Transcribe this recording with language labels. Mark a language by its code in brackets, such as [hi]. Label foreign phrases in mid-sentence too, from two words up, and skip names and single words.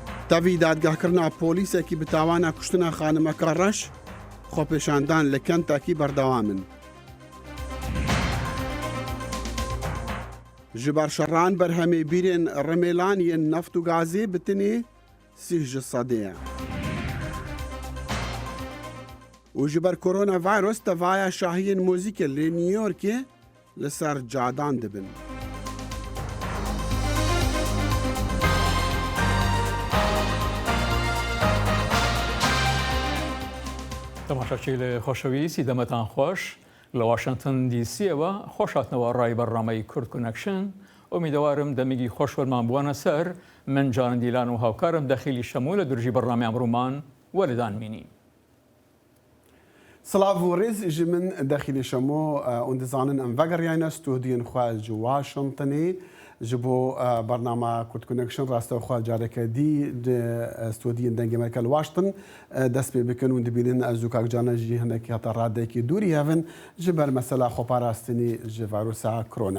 [ckb] تەوی دادگاهکردنا پۆلیسێکی بتاوانە کوشتنە خانمەکە ڕەش خۆپێشاندان لە کەنتاکی بەردەوامن. [ku] ji ber şerran berhemê bîrên Rimelaniyên neft û gazê bitinê 30 sedê ye. û ji ber koronavirus tevaya şahiyên mûzîkê lê New Yorkê li ser cadan dibin. [ckb] تەماشاچی لە خۆشەویستی دەمەتان خۆش لە واشنگتن دیسیەوە خۆشهاتنەوە ڕای بەرنامەی کورد کۆنەکشن ئومیدوارم دەمێکی خۆشوەرمان بووانە سەر من جان دیلان و هاوکارم دەخیلی شەموو لە درژی بەرنامەی ئەمڕۆمان وەردان بینین. سلااو و ڕێز [ku] ji min dexîlê şemo û dizanin em vegeriyane stûdiyên xwe ji Washingtonê ji bo bernama Kurd Connection rastexwe careke dî di stûdiyên dengê me li Washington dest pê bikin û dibînin ez û kakcana jî hinekî heta radekî dûrî hevin ji ber mesela xweparastinê ji varosa korona.